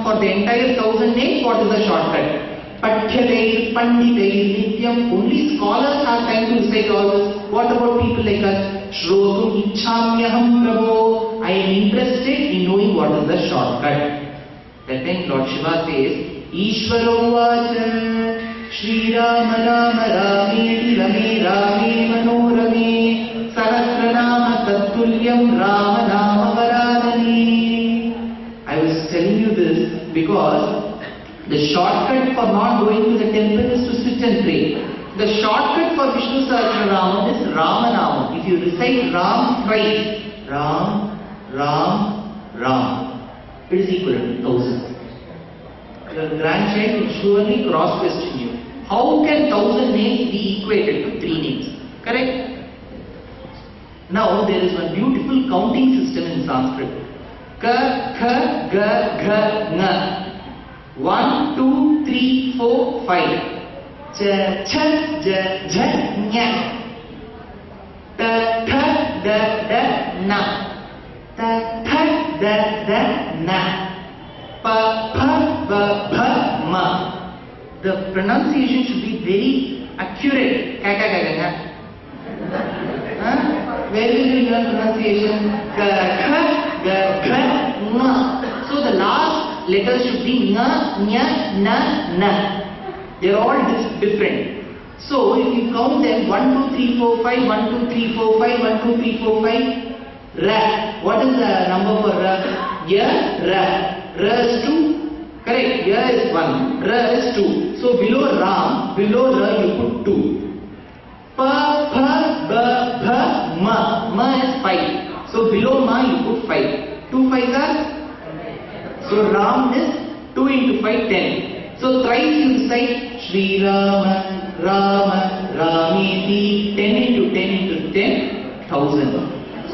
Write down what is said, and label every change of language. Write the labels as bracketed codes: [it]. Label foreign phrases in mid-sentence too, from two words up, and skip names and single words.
[en] For the entire 1000 names, what is the shortcut? [sa] Pathyatai, Panditai, Nityam. [en] Only scholars have time to recite all this. What about people like us? [sa] Shrotum Ichhamyaham Prabho. [en] I am interested in knowing what is the shortcut. That time Lord Shiva says, [sa] Ishvaro Vacha Sri Rama Rama Rame Rame Rame Manorame Sahasranama Tattulyam Rama Nama Varanani. [en] I was telling you this because the shortcut for not going to the temple is to sit and pray. The shortcut for Vishnu Sahasranama is Ramanama. If you recite Ram twice, Ram, Ram, Ram, it is equal to 1000. Your grandchild will surely cross-question you. How can 1000 names be equated to 3 names? Correct? Now there is one beautiful counting system in Sanskrit. [sa] Ka, kha, ga, gha, nga. [en] 1, 2, 3, 4, 5. [sa] Cha, cha, ja, ja, nya. Ta, tha, da, da, na. Ta, tha, da, da, na. Pa, pa, ba, bha, ma. [en] The pronunciation should be very accurate. [sa] Ka, ka, ka, ka, ka. [en] Where will you learn pronunciation? [sa] Ka, kha, ga, gha, nga. [en] So the last letters should be nga, nya, na, na. They are all different. So if you count them 1, 2, 3, 4, 5, 1, 2, 3, 4, 5, 1, 2, 3, 4, 5. Ra. What is the number for Ra? Ya, Ra. Ra is 2. Correct. Ya is 1. Ra is 2. So below Ram, below Ra you put 2. [sa] Pa, pa, ba, bha, ma. [en] Ma is 5. So below Ma you put 5. 2 5s are? So Ram is 2 into 5, 10. So thrice you recite [sa] Sri Rama, Rama, Rameti, [en] 10 into 10 into 10, 1000.